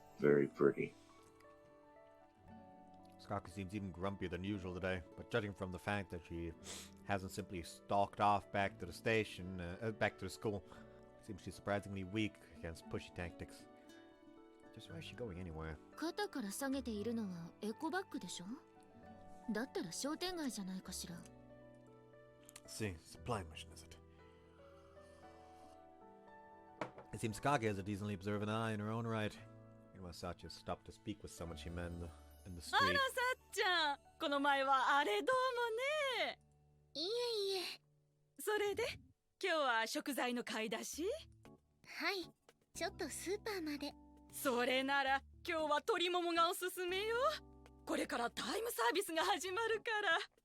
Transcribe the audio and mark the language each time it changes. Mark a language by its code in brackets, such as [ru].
[en] Very pretty. Skaka seems even grumpier than usual today, but judging from the fact that she hasn't simply stalked off back to the station, back to the school, seems she's surprisingly weak against pushy tactics. Just why is she going anywhere? [ja] 肩から下げているのはエコバッグでしょ？だったら商店街じゃないかしら。 [en] See, supply mission, is it? It seems Kage has a decently observant eye in her own right. Meanwhile, Satya stopped to speak with someone she met in the [ja] あら [en] street. [ja] さっちゃん、この前はあれどうもね。いえいえ。それで今日は食材の買い出し？はい。ちょっとスーパーまで。それなら今日は鶏ももがおすすめよ。これからタイムサービスが始まるから。